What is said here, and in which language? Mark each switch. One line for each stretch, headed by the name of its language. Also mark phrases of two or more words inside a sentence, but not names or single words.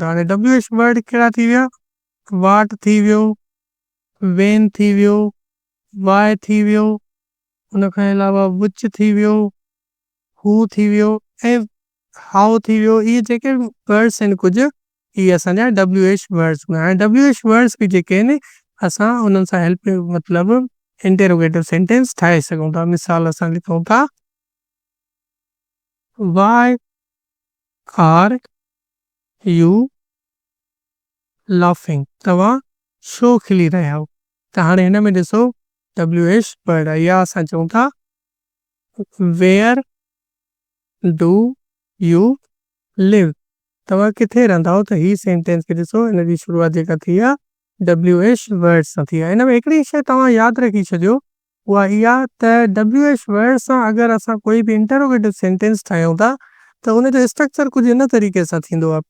Sindhi: हाणे
English: WH word
Sindhi: कहिड़ा थी विया, वाट थी वियो, वेन थी वियो, वाई थी वियो, हुन खां अलावा विच थी वियो, हू थी वियो ऐं हाउ थी वियो। इहे जेके वर्ड्स आहिनि कुझु इहे असांजा
English: WH words
Sindhi: हूंदा आहिनि।
English: WH words
Sindhi: बि जेके आहिनि असां उन्हनि सां हेल्प मतिलबु
English: interrogative sentence
Sindhi: ठाहे सघूं था। मिसाल असां लिखूं था
English: why are you laughing,
Sindhi: तव्हां छो खिली रहिया आहियो। त हाणे हिन में ॾिसो
English: WH word
Sindhi: आहे, या असां चऊं था
English: where do you live,
Sindhi: तव्हां किथे रहंदा आहियो। त ही सेंटेंस खे ॾिसो हिन जी शुरूआत जेका थी आहे
English: WH word
Sindhi: सां थी आहे। हिन में हिकिड़ी शइ तव्हां यादि रखी छॾियो उहा इहा त
English: WH word
Sindhi: सां अगरि असां कोई बि
English: interrogative sentence
Sindhi: ठाहियूं था त हुनजो स्ट्रक्चर कुझु इन तरीक़े सां थींदो आहे।